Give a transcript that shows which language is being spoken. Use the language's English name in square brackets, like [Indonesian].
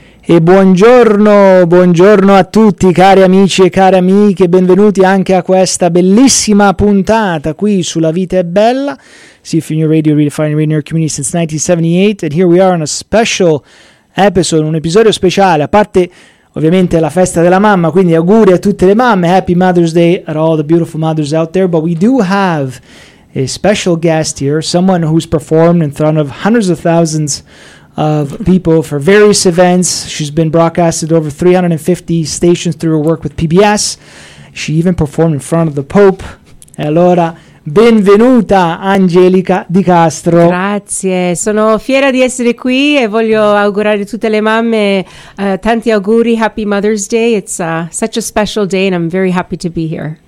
[Italian] E buongiorno, buongiorno a tutti cari amici e care amiche, benvenuti anche a questa bellissima puntata qui sulla Vita è Bella. [English] See if in your radio redefining radio in your community since 1978, and here we are on a special episode, [Italian] un episodio speciale, a parte ovviamente la festa della mamma, quindi auguri a tutte le mamme, [English] happy Mother's Day to all the beautiful mothers out there, but we do have a special guest here, someone who's performed in front of hundreds of thousands of people for various events. She's been broadcasted over 350 stations through her work with PBS. She even performed in front of the Pope. [Italian] E allora, benvenuta Angelica Di Castro. Grazie, sono fiera di essere qui e voglio augurare a tutte le mamme tanti auguri, [English] happy Mother's Day. It's such a special day and I'm very happy to be here.